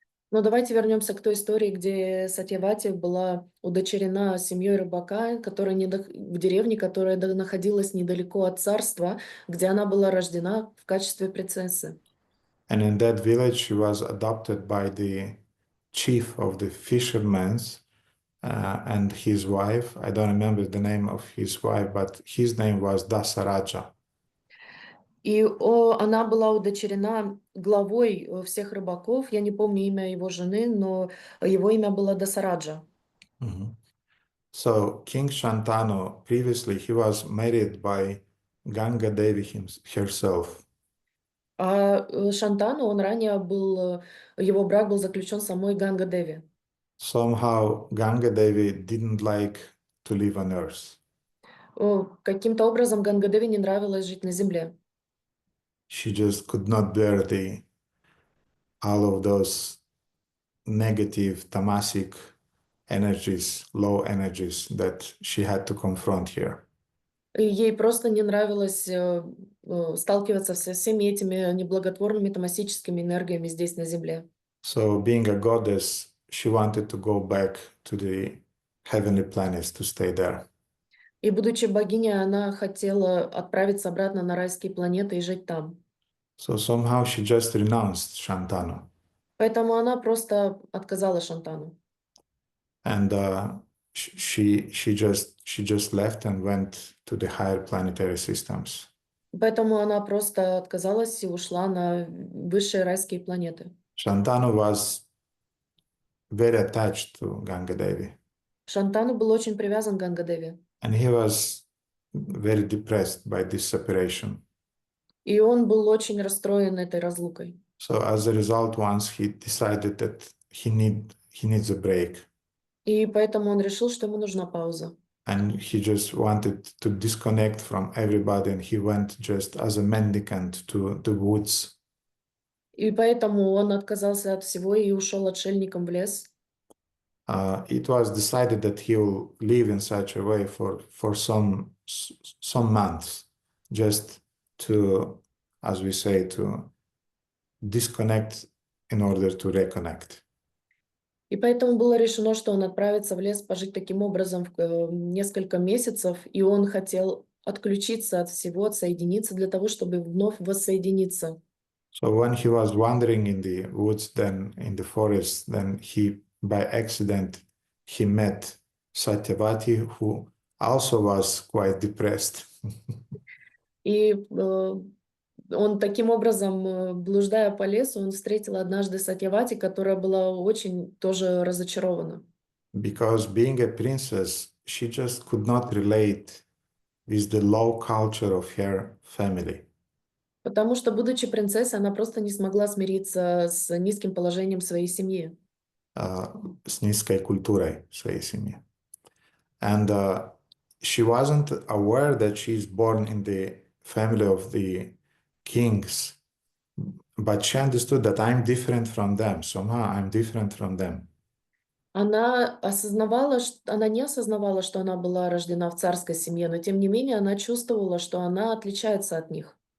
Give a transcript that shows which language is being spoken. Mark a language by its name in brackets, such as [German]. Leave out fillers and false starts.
[Russian] Но давайте вернемся к той истории, где Сатьявати была удочерена семьей рыбака, которая в деревне, которая находилась недалеко от царства, где она была рождена в качестве принцессы. [English] And in that village, she was adopted by the chief of the fishermen and his wife. I don't remember the name of his wife, but his name was Dasaraja. [Russian] И она была удочерена главой всех рыбаков. Я не помню имя его жены, но его имя было Дасараджа. Mm-hmm. [English] So King Shantanu, previously he was married by Ganga Devi herself. [Russian] А Шантану, он ранее был, его брак был заключен самой Ганга Деви. [English] Somehow Ganga Devi didn't like to live on earth. [Russian] Каким-то образом Ганга Деви не нравилось жить на земле. [English] She just could not bear all of those negative tamasic energies, low energies that she had to confront here. [Russian] И ей просто не нравилось сталкиваться со всеми этими неблаготворными тамасическими энергиями здесь на земле. [English] So being a goddess, she wanted to go back to the heavenly planets to stay there. [Russian] И будучи богиней, она хотела отправиться обратно на райские планеты и жить там. [English] So somehow she just renounced Shantanu. [Russian] Поэтому она просто отказала Шантану. [English] And she just left and went to the higher planetary systems. [Russian] Поэтому она просто отказалась и ушла на высшие райские планеты. [English] Shantanu was very attached to Ganga Devi. [Russian] Шантану был очень привязан к Ганга-деве. [English] And he was very depressed by this separation. [Russian] И он был очень расстроен этой разлукой. [English] So as a result, once he decided that he needs a break. [Russian] И поэтому он решил, что ему нужна пауза. [English] And he just wanted to disconnect from everybody, and he went just as a mendicant to the woods. [Russian] И поэтому он отказался от всего и ушел отшельником в лес. [English] It was decided that he will live in such a way for some months, just to, as we say, to disconnect in order to reconnect. [Russian] И поэтому было решено, что он отправится в лес пожить таким образом несколько месяцев, и он хотел отключиться от всего, отсоединиться для того, чтобы вновь воссоединиться. [English] So when he was wandering in the woods, then in the forest, then he, by accident, he met Satyavati, who also was quite depressed. [Russian] И он таким образом, блуждая по лесу, он встретил однажды Сатьявати, которая была очень тоже разочарована. [English] Because being a princess, she just could not relate with the low culture of her family. [Russian] Потому что, будучи принцессой, она просто не смогла смириться с низким положением своей семьи. С низкой культурой своей семьи. [English] And she wasn't aware that she's born in the family of the kings, but she understood that I'm different from them. Somehow I'm different from them. [Russian] Она не осознавала, что она была рождена в царской семье, но тем не менее она чувствовала, что она отличается от них.